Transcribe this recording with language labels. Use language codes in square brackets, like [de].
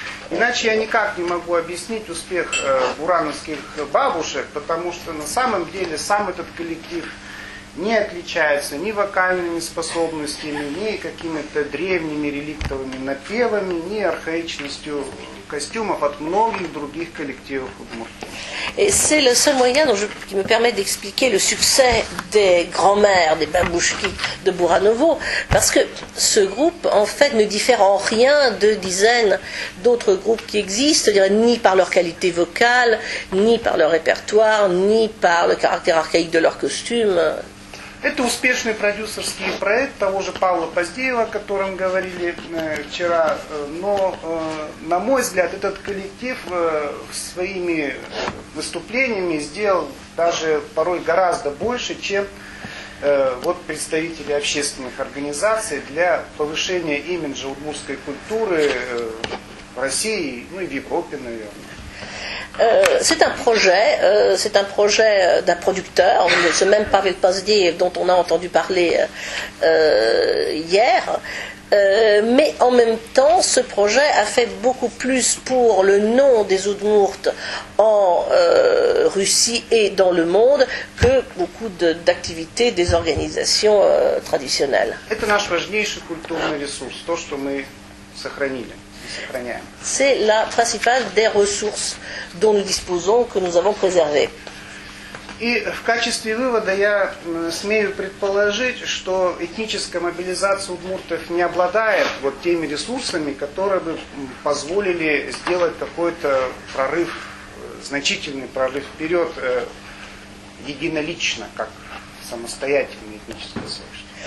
[ru] Иначе я никак не могу объяснить успех бурановских бабушек, потому что на самом деле сам этот коллектив не отличается ни вокальными способностями, ни какими-то древними реликтовыми напевами, ни архаичностью костюмов от многих других коллективов Удмуртии. [fr] Et c'est le seul moyen qui me permet d'expliquer le succès des grands-mères, des babouchki de Buranovo, parce que ce groupe, en fait, ne diffère en rien de dizaines d'autres groupes qui existent, c'est-à-dire ni par leur qualité vocale, ni par leur répertoire, ni par le caractère archaïque de leurs costumes. [ru] Это успешный продюсерский проект того же Павла Поздеева, о котором говорили вчера, но, на мой взгляд, этот коллектив своими выступлениями сделал даже порой гораздо больше, чем вот представители общественных организаций для повышения имиджа удмуртской культуры в России, ну и в Европе, наверное. [fr] C'est un projet d'un producteur, ce même Pavel Pozdiev dont on a entendu parler hier, mais en même temps ce projet a fait beaucoup plus pour le nom des Udmurtes en Russie et dans le monde que beaucoup d'activités des organisations traditionnelles. [ru] Это наш важнейший культурный ресурс, то, что мы сохранили. [fr] C'est la principale des ressources dont nous disposons, que nous avons préservées. [ru] И в качестве вывода я смею предположить, что этническая мобилизация удмуртов не обладает вот теми ресурсами, которые бы позволили сделать какой-то прорыв, значительный прорыв вперед единолично, как самостоятельное этническое сообщество.